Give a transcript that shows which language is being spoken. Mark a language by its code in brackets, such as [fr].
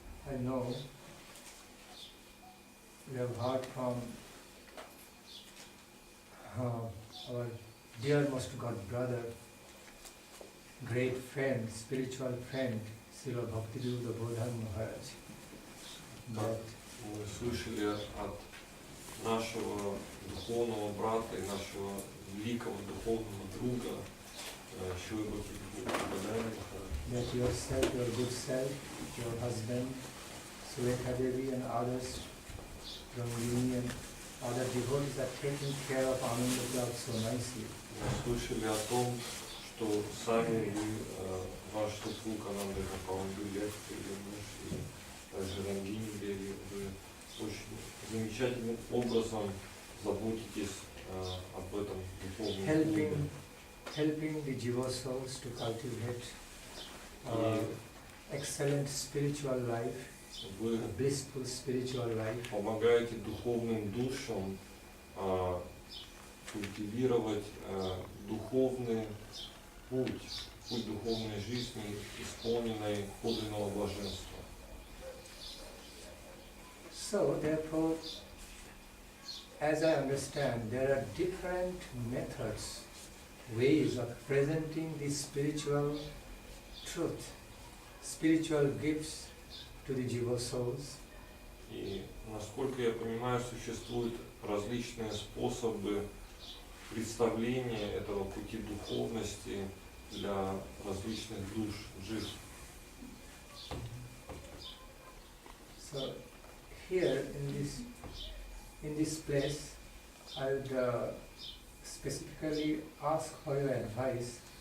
[en] I know we have heard from our dear most God brother, great friend, spiritual friend, Srila Bhakti-yoga Maharaj, that [ru] Мы слышали от нашего духовного брата и нашего великого духовного друга Shri Gopinath Gaudiya, [en] that yourself, your good self, your husband, Surekha Devi and others from union, other devotees are taking care of anandaklab so nicely. [ru] Мы слышали о том, что сами вы, ваш супруг Анандаклаб, лекции, и также Рангини Деви, вы очень замечательным образом заботитесь об этом духовном клубе. [en] Helping the jiva souls to cultivate excellent spiritual life, [ru] Вы [en] blissful spiritual life, [ru] помогаете духовным душам культивировать духовный путь духовной жизни, исполненной подлинного блаженства. [en] So therefore, as I understand, there are different methods, ways of presenting the spiritual truth, spiritual gifts to the jiva souls. [ru] И, насколько я понимаю, существуют различные способы представления этого пути духовности для различных душ, джив. [en] So here in this place, I would specifically ask for your advice.